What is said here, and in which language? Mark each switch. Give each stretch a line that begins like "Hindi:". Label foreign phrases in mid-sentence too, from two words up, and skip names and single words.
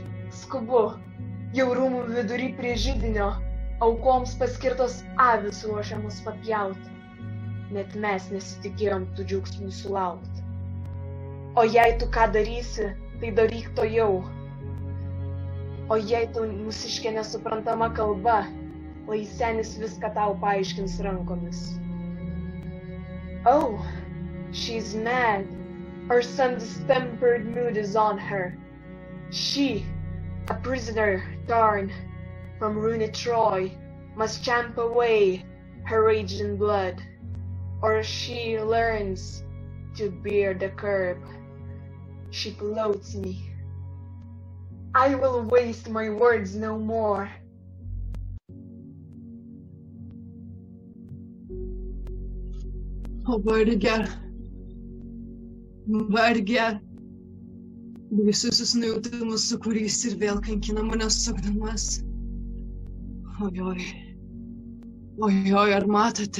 Lithuanian: Skubu, jau rūmų vidury prie židinio, aukoms paskirtos avis ruošiamos papjauti. Net mes nesitikėjom tų džiaugsmų sulaukti. O jei tu ką darysi, tai daryk to jau. O jei tu mūsiškė nesuprantama kalba, lai senis viską tau paaiškins rankomis.
English: Oh, she's mad. Or some distempered mood is on her. She, a prisoner torn from ruined Troy, must champ away her rage and blood, or she learns to bear the curb. She floats me. I will waste my words no more.
Lithuanian: O varge, varge, baisusis nujautimas, su kuriais ir vėl kankina mane sukdamas. Ojoj, ojoj, ar matote?